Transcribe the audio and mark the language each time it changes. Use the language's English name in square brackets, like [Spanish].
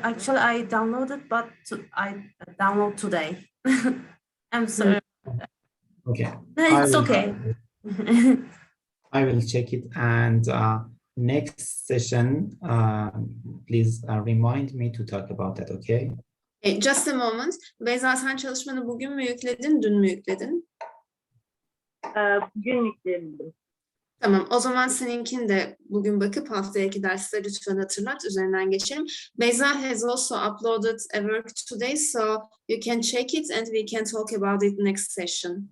[English] Actually, I downloaded, but I download today. I'm sorry. Okay. It's okay. I will check it, and next session, please remind me to talk about that, okay? Just a moment. [Turkish] Beyza, sen çalışmanı bugün mü yükledin, dün mü yükledin? Bugün yükleyebildim. Tamam, o zaman seninkini de bugün bakıp haftaki derste lütfen hatırlat, üzerinden geçelim. [English] Beyza has also uploaded a work today, so you can check it and we can talk about it next session.